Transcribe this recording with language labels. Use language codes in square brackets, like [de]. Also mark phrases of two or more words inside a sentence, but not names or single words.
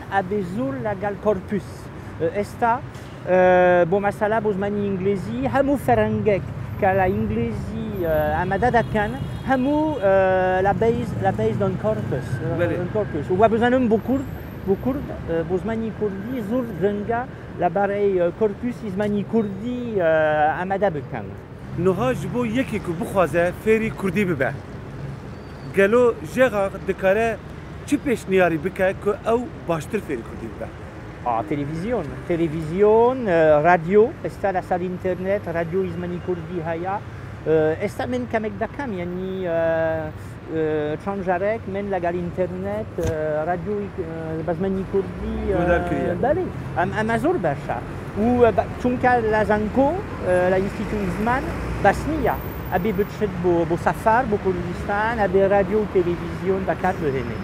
[ckb] ئەبێ زۆر لەگەڵ کۆرپوس ئێستا بۆ مەسەلا بۆ زمانی ئینگلیزی هەموو فەرهەنگێک کە لە ئینگلیزی ئامادە دەکەن هەموو لە [en] based on corpus [ckb] و وە بزانم بۆ کورد بۆ زمانی کوردی زۆر گرنگە لەبارەی کۆرپوسی زمانی کوردی ئامادە بکەن. [ku] نوها ji bo yekê ku bixwaze fêrî kurdî bibe gelo jêxa dikare çi pêşniyarî bike ku ew baştir fêrî kurdî bibe? [ckb] تلفزیۆن رادیۆ ئێستا لەسەر ئینتەرنێت رادیۆی زمانی کوردی هەیە ئێستا من کەمێک دەکەم یعنی چەند جارێک من لەگەڵ ئینتەرنێت رادیۆی بە زمانی کوردی بەڵێ ئەمە زۆر باشە و چونکە لە زانکۆ لە ئینستیتوی زمان بەس نییە ئەبێ بچێت بۆ سەفەر بۆ کوردستان ئەبێ رادیۆ و تلڤیزیۆن بەکار بهێنێ.